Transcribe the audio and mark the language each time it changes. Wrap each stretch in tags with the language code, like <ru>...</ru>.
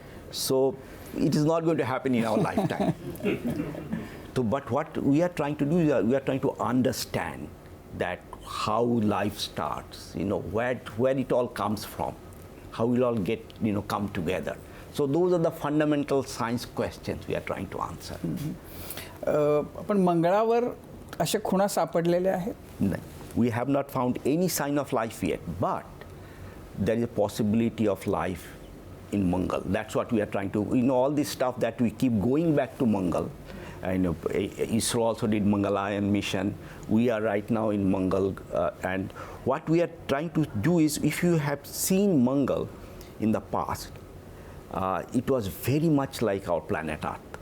<en>So it is not going to happen in our lifetime. But what we are trying to do is we are trying to understand that how life starts, where it all comes from, how it all come together. So those are the fundamental science questions we are trying to answer.</en> <mr>पण मंगळावर अशा खुणा सापडलेल्या आहेत?</mr> <en>No, we have not found any sign of life yet, but there is a possibility of life in Mangal. That's what we are trying to, all this stuff that we keep going back to Mangal. ISRO also did Mangalayan mission. We are right now in Mangal, and what we are trying to do is, if you have seen Mangal in the past, it was very much like our planet Earth.</en>